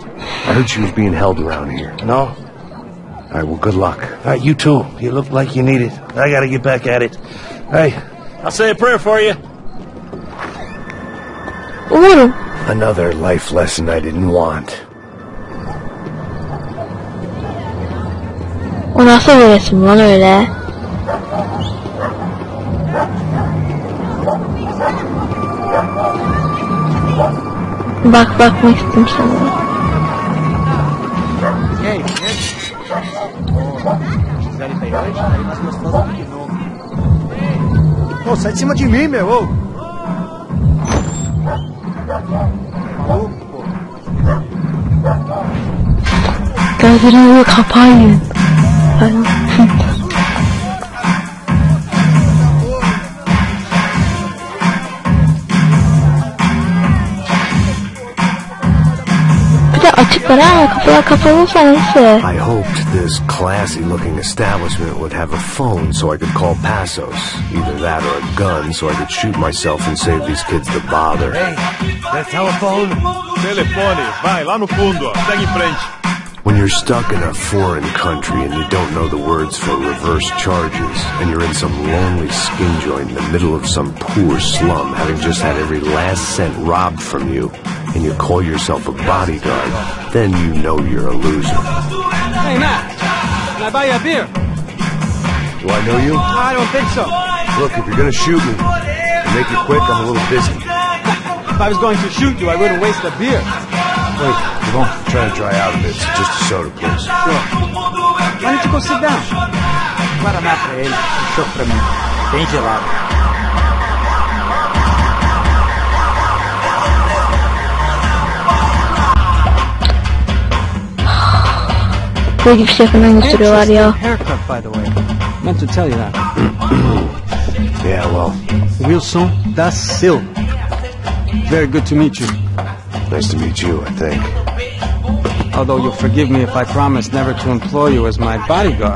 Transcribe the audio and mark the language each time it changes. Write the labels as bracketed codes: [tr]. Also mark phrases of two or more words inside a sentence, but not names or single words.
[en] I heard she was being held around here. No? All right, well, good luck. All right, you too. You look like you need it. I gotta get back at it. Hey, I'll say a prayer for you. [tr] Umarım. [en] Another life lesson I didn't want. [tr] O nasıl bir resim lan öyle? Bakmak istedim sana. [pt] Ô, sai de cima de mim, meu! Ô. [tr] Gözlerimi kapayın. Bir de açıklar ha, kapılar kapalı sanırsa. [en] I hoped this classy-looking establishment would have a phone so I could call Passos. Either that or a gun so I could shoot myself and save these kids the bother. Hey, that telephone? [pt] Telefone, vai lá no fundo, ó. Segue em frente. [en] When you're stuck in a foreign country and you don't know the words for reverse charges, and you're in some lonely skin joint in the middle of some poor slum, having just had every last cent robbed from you, and you call yourself a bodyguard, then you know you're a loser. Hey, Matt, can I buy you a beer? Do I know you? I don't think so. Look, if you're gonna shoot me, and make it quick, I'm a little busy. If I was going to shoot you, I wouldn't waste a beer. Wait, come on. I'm trying to dry out a bit. So just a soda, please. Sure. Why don't you go sit down? [pt] Guaraná pra ele, choque pra mim. Bem gelado. [tr] Böyle bir şey falan gösteriyorlar ya. [en] Haircut, by the way. Meant to tell you that. Yeah, well. Wilson da Silva. Very good to meet you. Nice to meet you, I think. Although you'll forgive me if I promise never to employ you as my bodyguard.